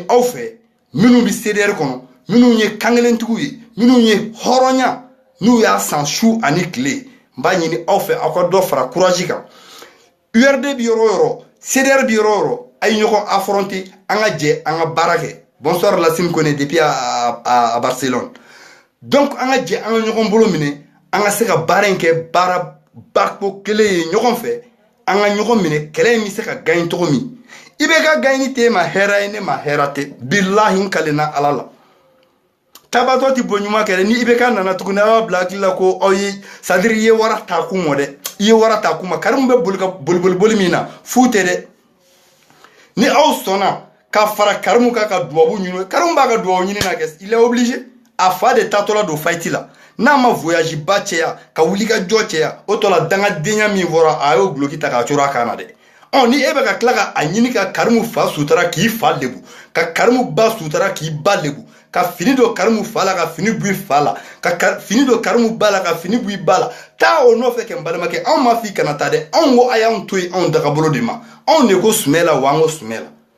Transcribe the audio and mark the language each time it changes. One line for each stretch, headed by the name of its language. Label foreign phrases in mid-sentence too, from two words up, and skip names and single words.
Bambara: aw fɛ minnu bɛ CDR kɔnɔ minnu ye kankelentigiw ye minnu ye hɔrɔnya n'u y'a san su ani tile n b'a ɲini aw fɛ aw ka dɔ fara courage kan URD bi yɔrɔ o yɔrɔ CDR bi yɔrɔ o yɔrɔ a ye ɲɔgɔn affronter an ka jɛ an ka baara kɛ
French: bonsoir Lassine Koné depuis à Barcelone
Bambara: donc an ka jɛ an ka ɲɔgɔn bolo minɛ an ka se ka baara in kɛ baara bako kelen ye ɲɔgɔn fɛ an ka ɲɔgɔn minɛ kɛlɛ in bɛ se ka gagne cogo min i bɛ ka gagne t'e ma hɛrɛ ye ne ma hɛrɛ tɛ bilahi n kalenna Ala la tabatɔ ti bɔ ɲuman kɛ ni i bɛ ka nana tuguni a b'a bila hakili la ko aw ye
French: c'est à dire
Bambara: i ye wara ta kun mɔ dɛ i ye wara ta kun ma Karimu bɛ boli ka boli min na fu tɛ dɛ ni aw sɔnna ka fara Karimu kan ka duwawu ɲini Karimu b'a ka duwawu ɲini na kɛ
French: il est obligé
Bambara: a fa de taatɔla don fight la n'a ma voyage ba cɛya ka wuli ka jɔ cɛya o tɔ la dangadenya min fɔra a y'o guloki ta k'a coro a kan na dɛ ni e bɛ ka tila ka a ɲini ka Karimu fa sutura k'i fa lebu ka Karimu ba sutura k'i ba lebu ka fini don Karimu fa la ka fini bɔ i fa la ka fini don Karimu ba la ka fini bɔ i ba la taa o nɔfɛ kɛ n balimakɛ anw ma f'i kana taa dɛ anw ko a y'anw to yen anw dagabolo de ma anw de ko Sumela wa an ko Sumela